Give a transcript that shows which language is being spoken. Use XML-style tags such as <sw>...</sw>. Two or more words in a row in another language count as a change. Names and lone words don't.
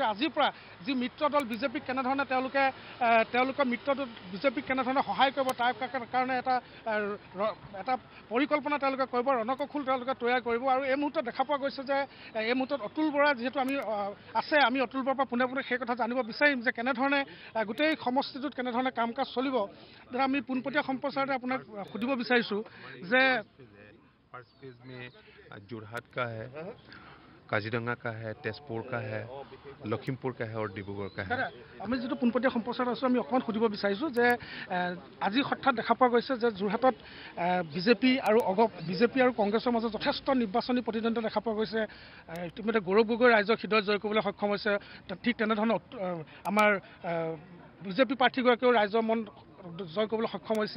<as>আজিৰ পৰা যি মিত্ৰ দল বিজেপিক কেনেধৰণে তেওঁলোকৰ মিত্ৰ দল বিজেপিক কেনেধৰণে সহায় কৰিব তাৰ কাৰণে এটা পৰিকল্পনা তেওঁলোকে কৰিব, ৰণকৌশল তেওঁলোকে তৈয়াৰ কৰিব। আৰু এই মুহূৰ্তত দেখা পোৱা গৈছে যে এই মুহূৰ্তত অতুল বৰা যিহেতু আমি অতুল বৰাৰ পৰা পোনে পোনে সেই কথা জানিব বিচাৰিম যে কেনেধৰণে গোটেই সমষ্টিটোত কেনেধৰণে কাম কাজ চলিব। আমি পোনপটীয়া সম্প্ৰচাৰতে আপোনাক সুধিব বিচাৰিছোঁ যে</as> <en>first phase</en> <hi>में जोरहाट का है, काजीरंगा का है, तेजपुर का है, लखीमपुर का है और डिब्रुगढ़ का है।</hi> <as>আমি যিটো পোনপটীয়া সম্প্ৰচাৰত আছোঁ, আমি অকণমান সুধিব বিচাৰিছোঁ যে আজি হঠাৎ দেখা পোৱা গৈছে যে যোৰহাটত বিজেপি আৰু কংগ্ৰেছৰ মাজত যথেষ্ট নিৰ্বাচনী প্ৰতিদ্বন্দ্বিতা দেখা পোৱা গৈছে। ইতিমধ্যে গৌৰৱ গগৈ ৰাইজৰ হৃদয় জয় কৰিবলৈ সক্ষম হৈছে। ঠিক তেনেধৰণে আমাৰ বিজেপি প্ৰাৰ্থীগৰাকীয়েও ৰাইজৰ মন জয় কৰিবলৈ সক্ষম হৈছে।</as>